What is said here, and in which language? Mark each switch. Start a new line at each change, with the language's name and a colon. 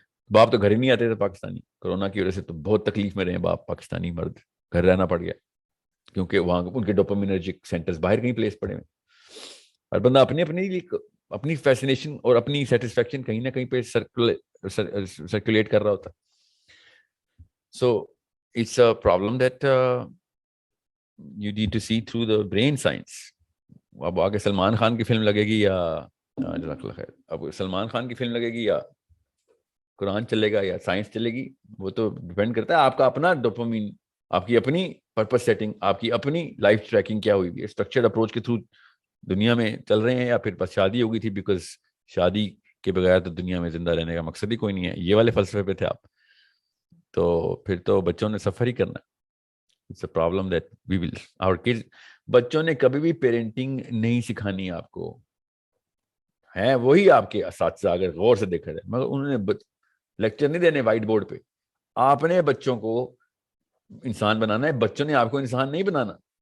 Urdu: باپ تو گھر ہی نہیں آتے تھے پاکستانی، کورونا کی وجہ سے تو بہت تکلیف میں رہے باپ پاکستانی مرد، گھر رہنا پڑ گیا کیونکہ وہاں ان کے ڈوپامینرجک سینٹرز باہر کہیں پلیس پڑے ہوئے. اور بندہ اپنی فیسنیشن اور اپنی سیٹسفیکشن کہیں نہ کہیں پہ سرکولیٹ کر رہا ہوتا.
English: So it's a problem that you need to see through the brain science.
Urdu: اب آگے سلمان خان کی فلم لگے گی یا جزاک اللہ خیر، اب سلمان خان کی فلم لگے گی یا قرآن چلے گا یا سائنس چلے گی، وہ تو ڈیپینڈ کرتا ہے آپ کا اپنا ڈوپامین، آپ کی اپنی پرپس سیٹنگ، آپ کی اپنی لائف ٹریکنگ کیا ہوئی ہے، اسٹرکچرڈ اپروچ کے تھرو دنیا میں چل رہے ہیں، یا پھر بس شادی ہو گئی تھی بیکاز شادی کے بغیر تو دنیا میں زندہ رہنے کا مقصد ہی کوئی نہیں ہے، یہ والے فلسفے پہ تھے آپ، تو پھر تو بچوں نے سفر ہی کرنا.
English: It's a problem that we will our kids.
Urdu: بچوں نے کبھی بھی پیرنٹنگ نہیں سکھانی آپ کو، ہیں وہی آپ کے اساتذہ اگر غور سے دیکھا جائے، مگر انہوں نے لیکچر نہیں دینے وائٹ بورڈ پہ. آپ نے بچوں کو انسان بنانا ہے، بچوں نے آپ کو انسان نہیں بنانا.